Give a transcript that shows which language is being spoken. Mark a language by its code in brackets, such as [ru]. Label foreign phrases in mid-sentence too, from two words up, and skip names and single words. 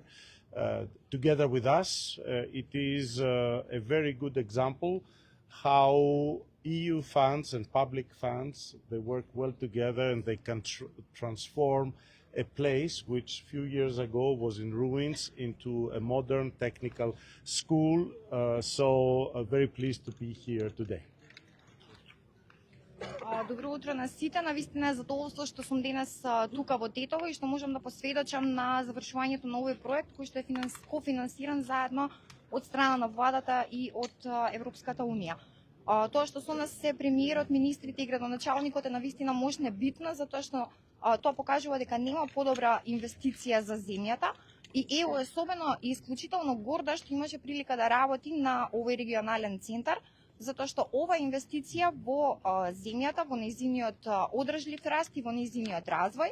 [en] Together with us, it is a very good example how EU funds and public funds, they work well together and they can transform a place which a few years ago was in ruins into a modern technical school. So very pleased to be here today. [mk] Добро утро на сите. Навистина е задоволство што сум денес тука во Тетово и што можам да посведочам на завршувањето на овој проект кој што е кофинансиран заедно од страна на владата и од Европската унија. Тоа што со нас се премиерот, министрите и градоначалникот е навистина можна битна, затоа што тоа покажува дека нема подобра инвестиција за земјата и ЕУ е особено и исклучително горда што имаше прилика да работи на овој регионален центар, затоа што ова инвестиција во земјата, во нејзиниот одржлив раст и во нејзиниот развој.